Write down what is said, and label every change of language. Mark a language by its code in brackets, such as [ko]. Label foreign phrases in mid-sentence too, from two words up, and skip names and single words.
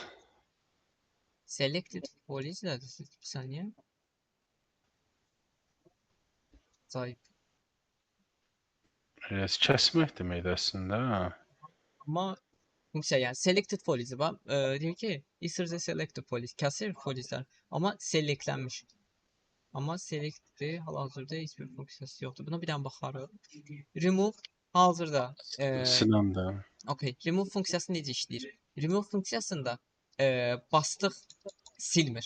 [en] Selected foliage [az] nədir? Bir saniyə. Sahib. Erase kəsmək deməkdir əslində. Amma funksiya yəni [en] selected foliage [az] var. Deyir ki, [en] isır the selected foliage. [az] Kəsir foligelər. Amma selectlənmiş. Amma selectdir. Hal-hazırda heç bir funksiyası yoxdur. Buna bir dənə baxarıq. Remove hazırda. Siləndə. Okay. Remove funksiyası necə işləyir? Remove funksiyasında bastıq silmir.